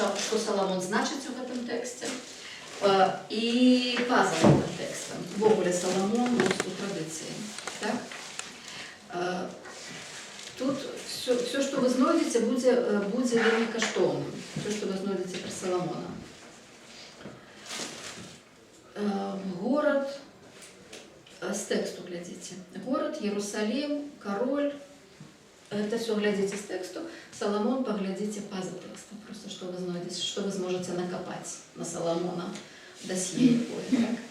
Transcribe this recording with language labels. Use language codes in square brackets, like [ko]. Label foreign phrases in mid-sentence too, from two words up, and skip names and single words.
[be] Што Соломон значыць у гэтым тэксце? І па-за гэтым тэкстам. Ввогуле Соломон у традыцыі. Так? Тут все, што вы знойдзеце, будзе вельмі каштоўным. Все, што вы знойдзеце пра Соломона. [ru] Город, с тексту глядите. Город, Иерусалим, король. Это все глядите с тексту. Соломон поглядите поза текстом. Просто что вы знаете, что вы сможете накопать на Соломона досье [be] якое, так?